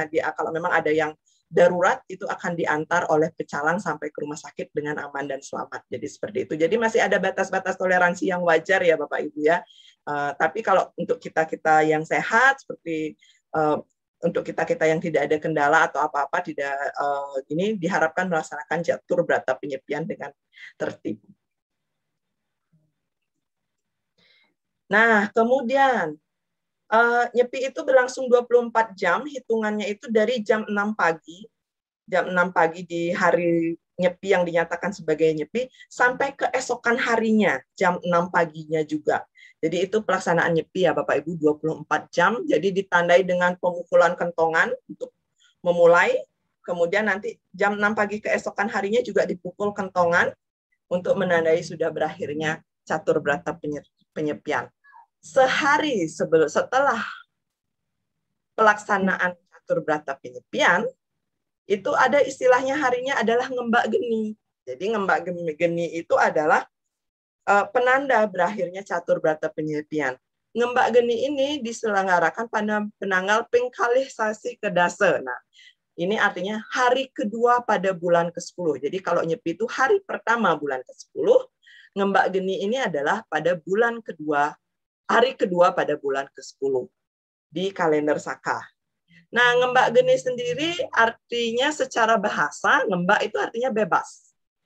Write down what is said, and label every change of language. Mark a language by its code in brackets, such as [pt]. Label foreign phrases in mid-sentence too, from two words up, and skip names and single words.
[id] Kalau memang ada yang darurat itu akan diantar oleh pecalang sampai ke rumah sakit dengan aman dan selamat. Jadi seperti itu. Jadi masih ada batas-batas toleransi yang wajar ya Bapak Ibu ya. Tapi kalau untuk kita-kita yang sehat seperti untuk kita-kita yang tidak ada kendala atau apa-apa tidak ini diharapkan melaksanakan catur brata penyepian dengan tertib. Nah, kemudian nyepi itu berlangsung 24 jam, hitungannya itu dari jam 6 pagi. Jam 6 pagi di hari nyepi yang dinyatakan sebagai nyepi, sampai keesokan harinya, jam 6 paginya juga. Jadi itu pelaksanaan nyepi ya Bapak Ibu, 24 jam. Jadi ditandai dengan pemukulan kentongan untuk memulai. Kemudian nanti jam 6 pagi keesokan harinya juga dipukul kentongan untuk menandai sudah berakhirnya catur brata penyepian. Sehari setelah pelaksanaan catur brata penyepian, itu ada istilahnya harinya adalah ngembak geni. Jadi ngembak geni itu adalah penanda berakhirnya catur brata penyepian. Ngembak geni ini diselenggarakan pada [ban] penanggal pengkalih sasi kedase. [id] Nah, ini artinya hari kedua pada bulan ke-10. Jadi kalau nyepi itu hari pertama bulan ke-10, ngembak geni ini adalah pada bulan kedua, hari kedua pada bulan ke-10 di kalender Saka. Nah, ngembak geni sendiri artinya secara bahasa, ngembak itu artinya bebas.